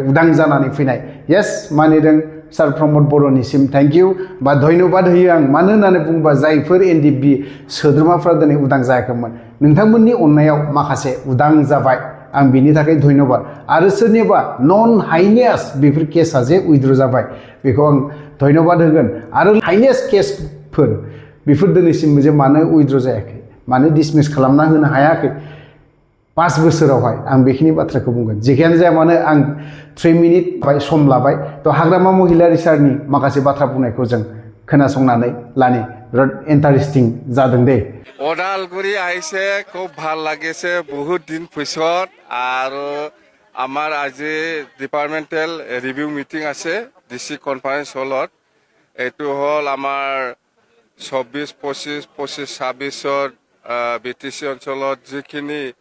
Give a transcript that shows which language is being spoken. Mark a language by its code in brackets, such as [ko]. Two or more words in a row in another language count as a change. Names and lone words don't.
[brx] उदां जानानै फैनाय येस मानिदों सार प्रमद बर'निसिम [en] thank you [brx] बा धन्यबाद होयो आं मानो होननानै बुङोबा जायफोर एनडिएफबि सोद्रोमाफ्रा दिनै उदां जायाखैमोन नोंथांमोननि अननायाव माखासे उदां जाबाय आं बिनि थाखाय धन्यबाद आरो सोरनिबा नन हाइनेस बेफोर केसा जे उइद्र जाबाय बेखौ आं धन्यबाद होगोन आरो हाइनेस केसफोर बेफोर दिनैसिम जे मानो उइद्र जायाखै मानो डिसमिस खालामना होनो हायाखै 5 बोसोरावहाय आं बेखिनि बाथ्राखौ बुंगोन जेखियानो जाया मानो आं 3 मिनिट सम लाबाय तो हाग्रामा महिलारि सारनि माखासे बाथ्रा बुंनायखौ जों खोनासंनानै लानि बिराद इन्टारेस्टिं जादों दे [as] ওদালগুৰি আহিছে খুব ভাল লাগিছে বহুত দিন পিছত আৰু আমাৰ আজি [en] departmental review meeting [as] আছে ডিসি কনফাৰেন্স হলত এইটো হল আমাৰ 24, 25, 26 বিটিসি অঞ্চলত যিখিনি